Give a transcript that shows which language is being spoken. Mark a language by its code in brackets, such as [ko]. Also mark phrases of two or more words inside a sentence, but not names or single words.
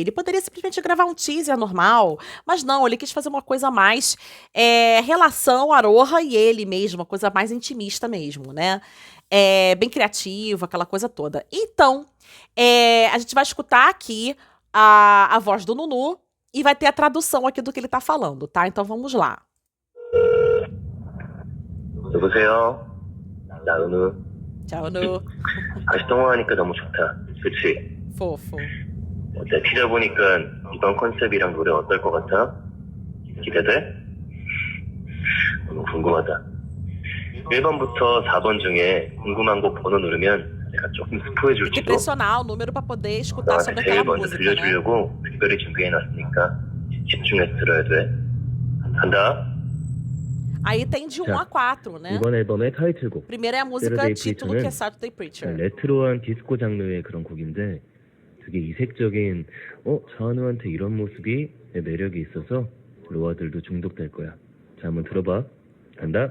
[pt] Ele poderia simplesmente gravar um teaser normal, mas não, ele quis fazer uma coisa mais relação Aroha e ele mesmo, uma coisa mais intimista mesmo, né? Bem criativa, aquela coisa toda. Então, a gente vai escutar aqui a voz do Nunu, e vai ter a tradução aqui do que ele tá falando, tá? Então vamos lá. [ko] 여보세요? 나 은우. [pt] Tchau, Anu. [ko] 다시 통화하니까 너무 좋다. 그치? [pt] Fofo. [ko] 어때? 티저 보니까 이번 컨셉이랑 노래 어떨 것 같아? 기대돼? 너무 궁금하다. 1번부터 4번 중에 궁금한 곡 번호 누르면 내가 조금 스포해줄지도. [pt] Tem que pressionar o número pra poder escutar sobre [ko] 나한테 제일 [pt] aquela [ko] 먼저 [pt] música, né? [ko] 들려주려고 특별히 준비해놨으니까 집중해서 들어야 돼. 간다. [pt] Aí tem de 1 a 4, né? [ko] 이번 앨범의 타이틀곡 [pt] Primeiro é a música Saturday título, que é [ko] Preacher는 [pt] Saturday Preacher. [ko] 레트로한 디스코 장르의 그런 곡인데 되게 이색적인 자은우한테 이런 모습이 매력이 있어서 로아들도 중독될 거야. 자, 한번 들어봐. 간다.